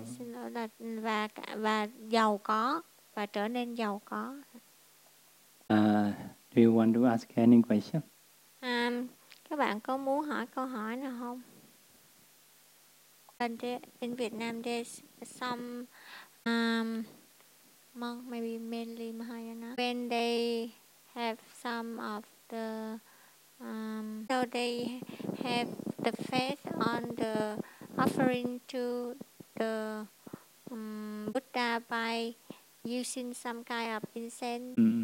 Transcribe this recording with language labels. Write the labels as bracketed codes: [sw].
[vi] Xin lỗi là và giàu có và trở nên giàu có. [en] Do you want to ask any question? [vi] Các bạn có muốn hỏi câu hỏi nào không? [en] In Vietnam, there's some monk, maybe mainly Mahayana, when they have some of the, so they have the faith on the offering to the Buddha by using some kind of incense.